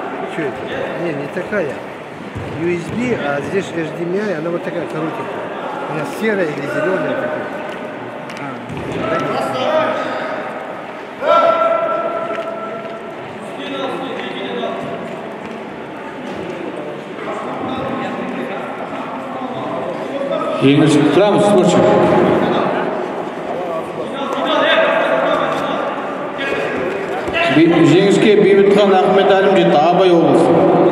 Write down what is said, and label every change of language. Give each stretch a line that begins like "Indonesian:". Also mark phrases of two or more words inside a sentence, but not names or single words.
Russian: что это? Не такая. USB, а здесь HDMI, она вот такая коротенькая. Она серая или зеленая такая.
Kazakh: Тұрамыз, спортшы. Жеңіске Бейбітхан Ахмет Әлім жетті, Абай облысы.